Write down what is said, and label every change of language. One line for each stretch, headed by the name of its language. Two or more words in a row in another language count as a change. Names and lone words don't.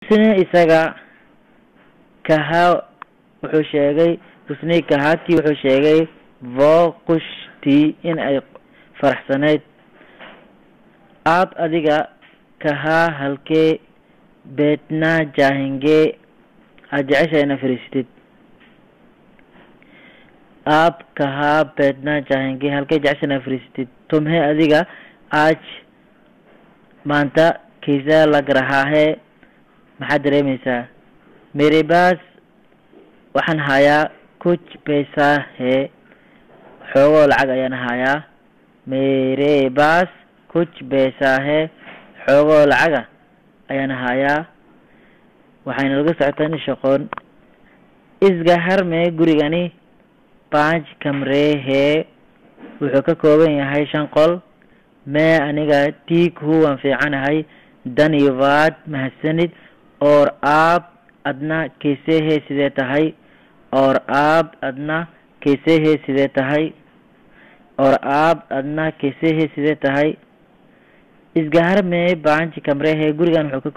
Hindi: उसने isaga कहा
Somali: wuxuu sheegay
Hindi: उसने कहा कि
Somali: wuxuu sheegay
Hindi: वो खुश थी
Somali: in ay faraxsaneyd
Hindi: आप adiga कहा halke बैठना चाहेंगे
Somali: aad jeceshahay inaad fariisatid
Hindi: आप कहाँ बैठना चाहेंगे
Somali: halkee jeceshahay inaad fariisatid
Hindi: तुम्हें adiga आज maanta कैसा लग रहा है
Somali: maxaad dareemaysaa
Hindi: मेरे पास
Somali: waxaan hayaa
Hindi: कुछ पैसा है
Somali: xoogoo lacag ayaan hayaa
Hindi: मेरे पास कुछ पैसा है
Somali: xoogoo lacag ayaan hayaa waxayna laga socotaa shaqoon
Hindi: इस घर में gurigani 5 कमरे हैं
Somali: wuxuu ka kooban yahay 5 qol
Hindi: मैं aniga ठीक हूँ
Somali: waan fiicanahay
Hindi: धन्यवाद mahadsanid और आप adna कैसे है
Somali: sidee tahay
Hindi: और आप adna कैसे है
Somali: sidee tahay
Hindi: और आप adna कैसे है
Somali: sidee tahay
Hindi: इस घर में 5 कमरे हैं
Somali: gurigan wuxuu ka